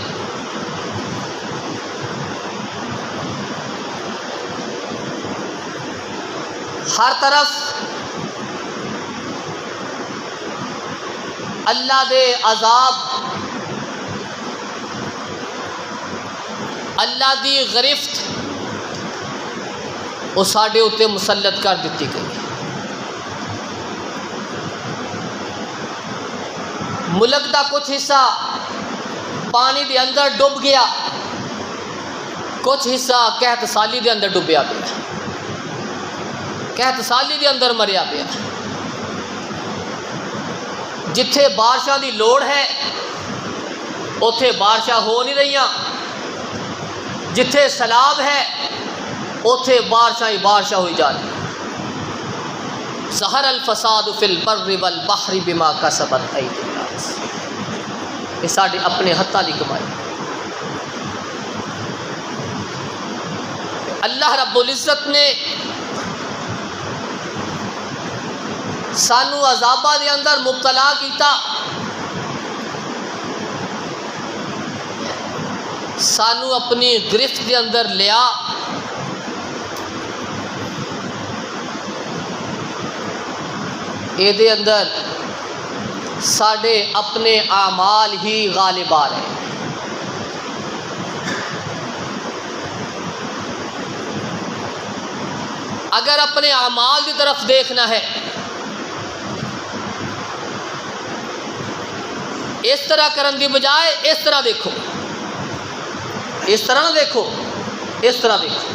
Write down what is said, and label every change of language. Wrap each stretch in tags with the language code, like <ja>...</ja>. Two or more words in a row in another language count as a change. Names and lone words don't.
<pa>ہر طرف اللہ دے عذاب، اللہ دی گرفت وہ ساڈے اتے مسلط کر دیتی گئی۔ ملک دا کچھ حصہ پانی دے اندر ڈوب گیا، کچھ حصہ قحط سالی دے اندر ڈوبیا پیا، قحط سالی دے اندر مریا پیا۔ جتھے بارشاں دی لوڑ ہے اوتھے بارشاں ہو نہیں رہیاں، جتھے سیلاب ہے اوتھے بارشاں ہی بارشاں ہوئی جا رہی۔</pa> <ar>ظہر الفساد فی البر والبحر بما کسبت ایدی الناس،</ar> <pa>یہ ساڈے اپنے ہتھاں دی کمائی۔ اللہ رب العزت نے سانو عذاباں دے اندر مبتلا کیتا، سانو اپنی گرفت دے اندر لیا، اے دے اندر ساڈے اپنے اعمال ہی غالب آ رہے ہیں۔</pa> <ur>اگر اپنے اعمال کی طرف دیکھنا ہے، اس طرح کرن دی بجائے اس طرح دیکھو، اس طرح نہ دیکھو، اس طرح دیکھو۔</ur>